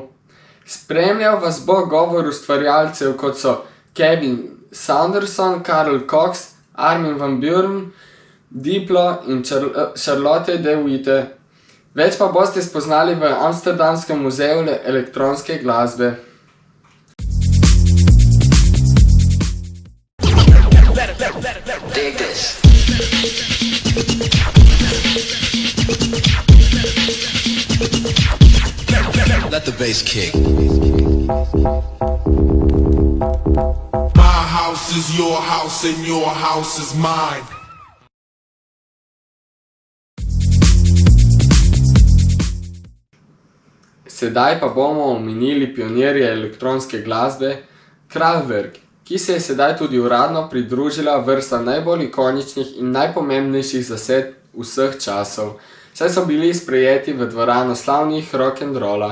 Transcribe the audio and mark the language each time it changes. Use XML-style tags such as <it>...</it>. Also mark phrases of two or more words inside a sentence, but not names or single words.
<sl>Spremljal vas bo govor ustvarjalcev, kot so Kevin Saunderson, Carl Cox, Armin van Buuren, Diplo in Charlotte de Witte. Več pa boste spoznali v Amsterdamskem muzeju elektronske glasbe.</sl> <en>Let the bass kick. My house is your house and your house is mine.</en> <sl>Sedaj pa bomo omenili pionirje elektronske glasbe Kraftwerk, ki se je sedaj tudi uradno pridružila vrsta najbolj ikoničnih in najpomembnejših zasedb vseh časov, saj so bili sprejeti v dvorano slavnih rock'n'rolla.</sl>